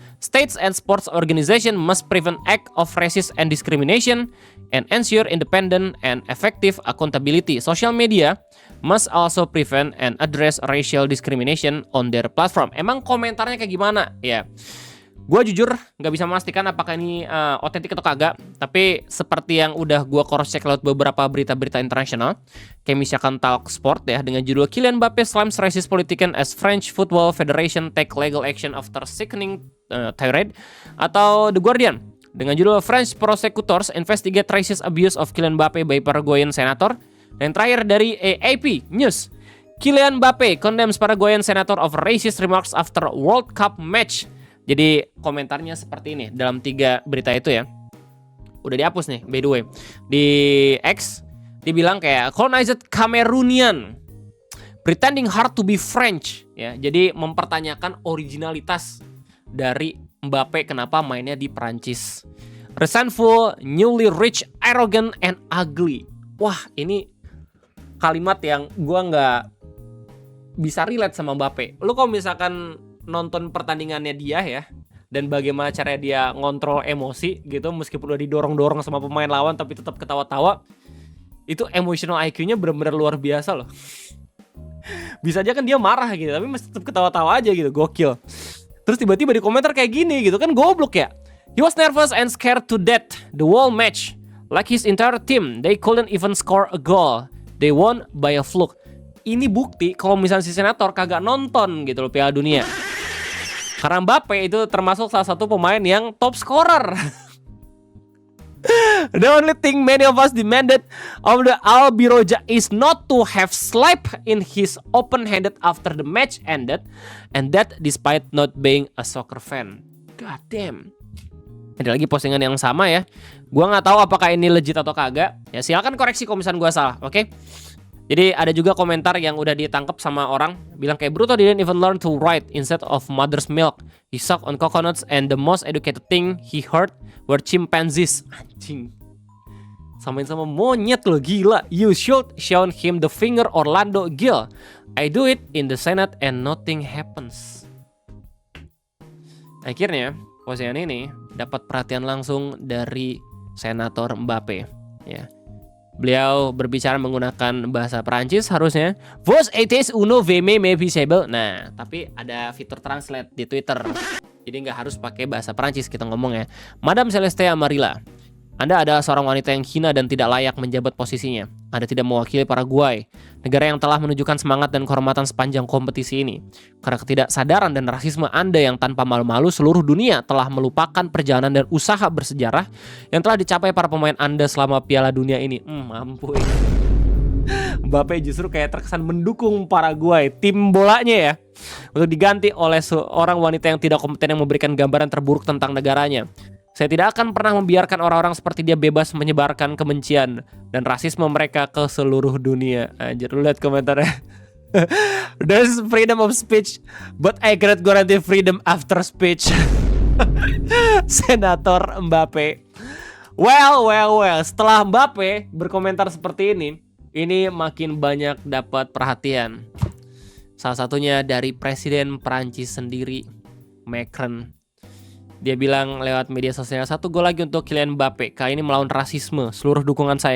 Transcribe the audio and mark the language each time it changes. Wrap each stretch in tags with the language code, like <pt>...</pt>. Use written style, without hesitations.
<en>States and sports organizations must prevent acts of racist and discrimination and ensure independent and effective accountability. Social media must also prevent and address racial discrimination on their platform."</en> <id>Emang komentarnya kayak gimana? Ya, gue jujur nggak bisa memastikan apakah ini otentik atau kagak. Tapi seperti yang udah gue cross check lewat beberapa berita-berita internasional, kayak misalkan Talk Sport ya, dengan judul</id> <en>"Kylian Mbappe slams racist politician as French Football Federation take legal action after sickening tirade,"</en> <id>atau The Guardian dengan judul</id> <en>"French prosecutors investigate racist abuse of Kylian Mbappe by Paraguayan senator."</en> <id>Dan terakhir dari AP News,</id> <en>"Kylian Mbappe condemns Paraguayan senator of racist remarks after World Cup match."</en> <id>Jadi komentarnya seperti ini dalam 3 berita itu ya. Udah dihapus nih,</id> <en>by the way.</en> <id>Di X dibilang kayak</id> <en>"colonized Cameroonian pretending hard to be French," ya.</en> <id>Jadi mempertanyakan originalitas dari Mbappe kenapa mainnya di Prancis.</id> <en>"Resentful, newly rich, arrogant, and ugly."</en> <id>Wah, ini kalimat yang gua nggak bisa relate sama Mbappe. Lu kalau misalkan nonton pertandingannya dia ya, dan bagaimana cara dia ngontrol emosi gitu, meskipun udah didorong-dorong sama pemain lawan tapi tetap ketawa-tawa, itu emotional IQ-nya benar-benar luar biasa loh. Bisa aja kan dia marah gitu, tapi masih tetap ketawa-tawa aja gitu, gokil. Terus tiba-tiba di komentar kayak gini gitu kan, goblok ya.</id> <en>"He was nervous and scared to death the whole match. Like his entire team, they couldn't even score a goal. They won by a fluke."</en> <id>Ini bukti kalau misalnya si senator kagak nonton gitu loh Piala Dunia. Karena Mbappe itu termasuk salah satu pemain yang top scorer.</id> <en>"The only thing many of us demanded of the Albiroja is not to have slapped in his open-handed after the match ended, and that despite not being a soccer fan." God damn.</en> <id>Ada lagi postingan yang sama ya. Gua nggak tahu apakah ini legit atau kagak. Ya silakan koreksi kalau misalnya gua salah, oke? Jadi ada juga komentar yang udah ditangkap sama orang bilang kayak</id> <en>"Bruto didn't even learn to write instead of mother's milk. He sucked on coconuts and the most educated thing he heard were chimpanzees."</en> <id>Anjing. Samain sama monyet lo, gila.</id> <en>"You should shown him the finger, Orlando Gil. I do it in the Senate and nothing happens."</en> <id>Akhirnya postingan ini dapat perhatian langsung dari Senator Mbappe ya. Beliau berbicara menggunakan bahasa Perancis harusnya.</id> <fr>"Vos êtes uno veme me visible."</fr> <id>Nah, tapi ada fitur translate di Twitter. Jadi nggak harus pakai bahasa Perancis kita ngomong ya. "Madame Celeste Amarilla, Anda adalah seorang wanita yang hina dan tidak layak menjabat posisinya. Anda tidak mewakili Paraguay, negara yang telah menunjukkan semangat dan kehormatan sepanjang kompetisi ini. Karena ketidaksadaran dan rasisme Anda yang tanpa malu-malu, seluruh dunia telah melupakan perjalanan dan usaha bersejarah yang telah dicapai para pemain Anda selama Piala Dunia ini." Mampu ini. Mbappe justru kayak terkesan mendukung Paraguay, tim bolanya ya, untuk diganti oleh seorang wanita yang tidak kompeten yang memberikan gambaran terburuk tentang negaranya. "Saya tidak akan pernah membiarkan orang-orang seperti dia bebas menyebarkan kebencian dan rasisme mereka ke seluruh dunia." Anjir, lu lihat komentarnya.</id> <en>"There's freedom of speech, but I cannot guarantee freedom after speech." Senator Mbappe. Well.</en> <id>Setelah Mbappe berkomentar seperti ini makin banyak dapat perhatian. Salah satunya dari Presiden Perancis sendiri, Macron. Dia bilang lewat media sosial, "1 gol lagi untuk Kylian Mbappe. Kali ini melawan rasisme. Seluruh dukungan saya.</id>